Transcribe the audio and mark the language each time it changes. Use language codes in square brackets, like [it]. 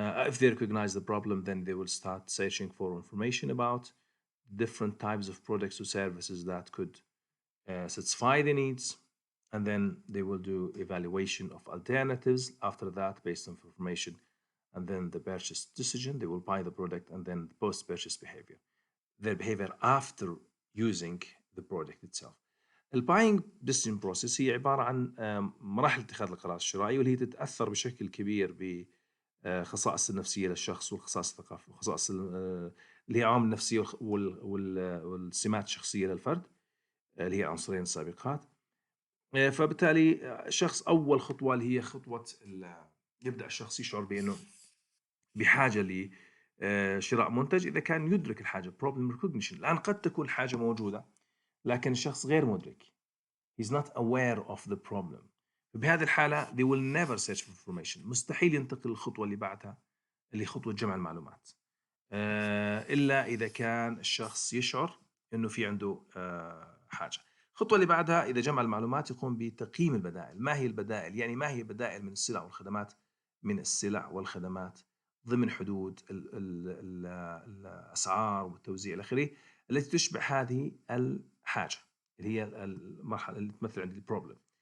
[en] If they recognize the problem, then they will start searching for information about different types of products or services that could satisfy the needs, and then they will do evaluation of alternatives after that based on information, and then the purchase decision. They will buy the product, and then the post-purchase behavior, their behavior after using the product itself. [ar] الباينج [en] decision process [ar] هي عبارة عن مراحل اتخاذ القرار الشرائي، واللي هي تتأثر بشكل كبير بخصائص النفسية للشخص والخصائص الثقافية وخصائص اللي هي عوامل النفسية والسمات الشخصية للفرد اللي هي عنصرين السابقات. فبالتالي شخص أول خطوة اللي هي خطوة يبدأ الشخص يشعر بأنه بحاجة لشراء منتج إذا كان يدرك الحاجة [en] problem recognition. [ar] الآن قد تكون حاجة موجودة لكن الشخص غير مدرك. [en] He's not aware of the problem. [ar] بهذه الحالة [en] they will never search for information. [ar] مستحيل ينتقل الخطوة اللي بعدها اللي خطوة جمع المعلومات إلا إذا كان الشخص يشعر إنه في عنده حاجة. الخطوة اللي بعدها إذا جمع المعلومات يقوم بتقييم البدائل. ما هي البدائل؟ يعني ما هي بدائل من السلع والخدمات ضمن حدود الأسعار والتوزيع إلى آخره التي تشبه هذه الحاجة اللي هي المرحلة اللي تمثل عندي البروبلم.